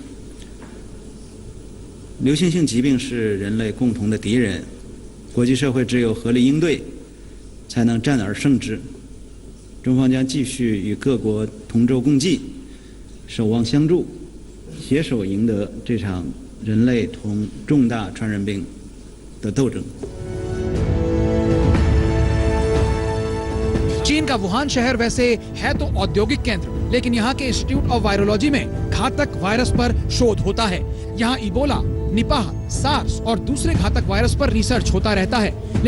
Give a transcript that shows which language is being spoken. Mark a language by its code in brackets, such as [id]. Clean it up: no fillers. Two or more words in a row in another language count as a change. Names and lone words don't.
[zh] 流行性疾病是人类共同的敌人，国际社会只有合力应对，才能战而胜之。中方将继续与各国同舟共济，守望相助，携手赢得这场人类同重大传染病的斗争。 [hi] चीन का वुहान शहर वैसे है तो औद्योगिक केंद्र, लेकिन यहाँ के [en] Institute of Virology [hi] में घातक वायरस पर शोध होता है। यहाँ इबोला, निपाह, सार्स और दूसरे घातक वायरस पर रिसर्च होता रहता है।